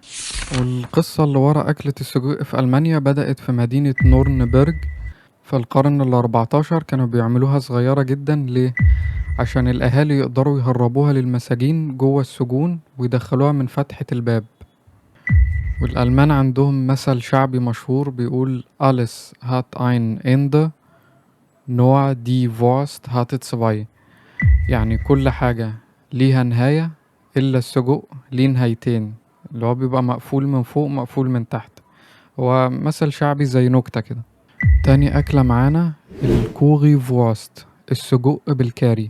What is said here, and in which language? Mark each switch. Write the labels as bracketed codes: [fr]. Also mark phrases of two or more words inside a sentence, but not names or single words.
[ar] والقصة اللي ورا أكلة السجق في ألمانيا بدأت في مدينة نورنبرج في القرن ال14. كانوا بيعملوها صغيرة جدا، ليه؟ عشان الأهالي يقدروا يهربوها للمساجين جوه السجون ويدخلوها من فتحة الباب. والألمان عندهم مثل شعبي مشهور بيقول [de] alles hat ein Ende nur die Wurst hat zwei. [ar] يعني كل حاجة ليها نهاية إلا السجق ليه نهايتين، اللي هو بيبقى مقفول من فوق مقفول من تحت. هو مثل شعبي زي نكتة كده. تاني أكلة معانا الكوغي فوست، السجق بالكاري.